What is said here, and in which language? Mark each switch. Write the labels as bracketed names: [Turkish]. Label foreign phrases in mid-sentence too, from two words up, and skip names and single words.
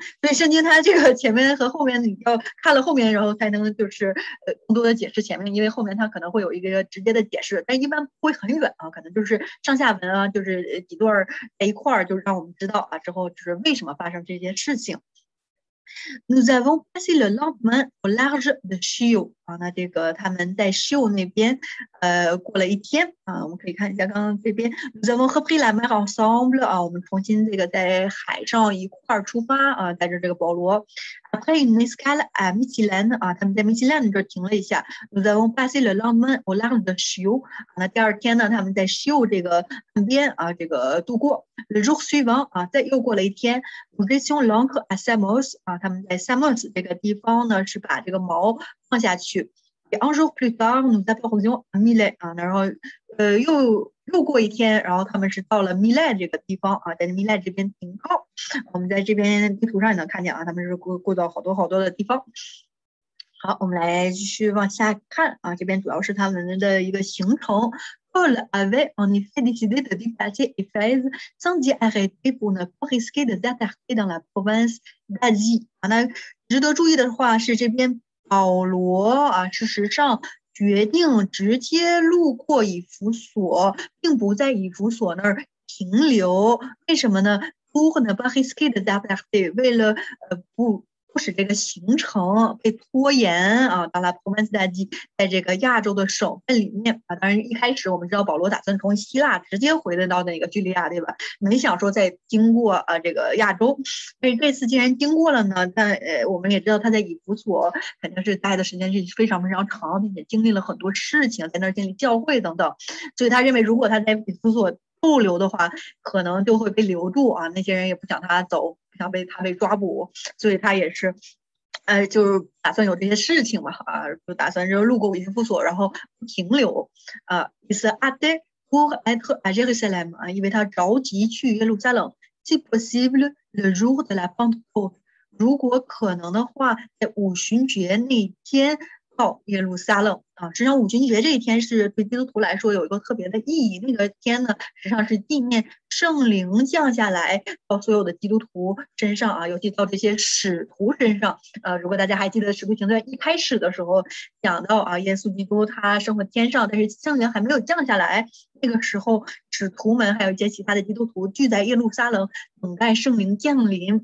[Chinese] 所以圣经它这个前面和后面你要看了后面，然后才能就是更多的解释前面，因为后面它可能会有一个直接的解释，但一般不会很远啊，可能就是上下文啊，就是几段在一块儿，就让我们知道啊之后就是为什么发生这件事情。 [French] Nous avons passé le lendemain au large de Chio [Chinese] 啊，那这个他们在 Chio 那边过了一天啊，我们可以看一下刚刚这边 [French] Nous avons repris la mer ensemble [Chinese] 啊，我们重新这个在海上一块儿出发啊，带着这个保罗。 [French] Après une escale [Chinese] à Mytilène 啊，他们在 Mytilène 这停了一下。 [French] Nous avons passé le lendemain au large de Chio [Chinese] 那第二天呢，他们在 Chio 这个岸边啊，这个度过。 [French] Le jour suivant [Chinese] 啊，再又过了一天 [French] Nous étions l'ancre à Samos [Chinese] 啊，他们在 Samos 这个地方呢是把这个锚放下去。 [French] Un jour plus tard, nous approchions à Milet [Chinese] 啊，然后又过一天，然后他们是到了 Milet 这个地方啊，在 Milet 这边停靠。我们在这边地图上也能看见啊，他们是过到好多好多的地方。好，我们来继续往下看啊，这边主要是他们的一个行程。 [French] Paul avait en effet décidé de dépasser Éphèse sans y arrêter pour ne pas risquer de s'attarder dans la province d'Asie 啊。 [Chinese] 那值得注意的话是，这边保罗啊，事实上决定直接路过以弗所，并不在以弗所那儿停留。为什么呢 [French] ？Pour ne pas risquer de s'attarder， [Chinese] 为了不使这个行程被拖延啊，到了 [French] province d'Asie， [Chinese] 在这个亚洲的省份里面啊。当然一开始我们知道保罗打算从希腊直接回到那个叙利亚，对吧？没想说再经过这个亚洲。所以这次既然经过了呢，但我们也知道他在以弗所肯定是待的时间是非常非常长，并且经历了很多事情，在那儿建立教会等等。所以他认为如果他在以弗所逗留的话，可能就会被留住啊，那些人也不想他走，不想他被抓捕，所以他也是，就是打算有这些事情嘛啊，就打算就路过以弗所，然后不停留啊。 [French] 意思 hâte pour être à Jérusalem 啊， [Chinese] 因为他着急去耶路撒冷。 [French] Si possible le jour de la Pentecôte， [Chinese] 如果可能的话，在五旬节那天到耶路撒冷啊。实际上五旬节这一天是对基督徒来说有一个特别的意义，那个天呢实际上是纪念圣灵降下来到所有的基督徒身上啊，尤其到这些使徒身上。如果大家还记得使徒行传一开始的时候讲到啊，耶稣基督他升回天上，但是圣灵还没有降下来，那个时候使徒们还有一些其他的基督徒聚在耶路撒冷等待圣灵降临。